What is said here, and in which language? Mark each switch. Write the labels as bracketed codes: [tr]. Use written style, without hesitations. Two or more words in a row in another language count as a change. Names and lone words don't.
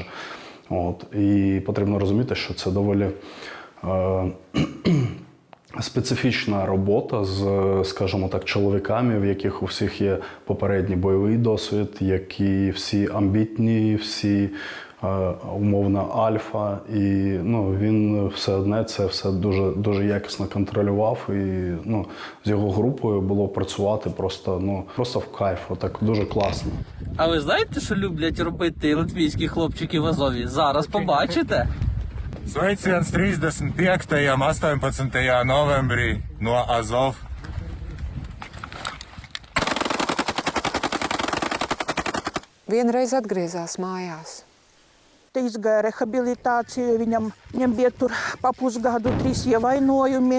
[uk] І потрібно розуміти, що це доволі специфічна робота з, скажімо так, чоловіками, в яких у всіх є попередній бойовий досвід, які всі амбітні, всі умовно альфа. І він все одне це все дуже якісно контролював. І з його групою було працювати просто в кайф, так дуже класно. А ви знаєте, що люблять робити латвійські хлопчики в Азові? Зараз побачите. [lv] Sveiciens 35. 18. novembrī no Azov. Vienreiz atgriezās mājās. Te izgāja rehabilitāciju, viņam bija tur pa pusgadu 3 ievainojumi.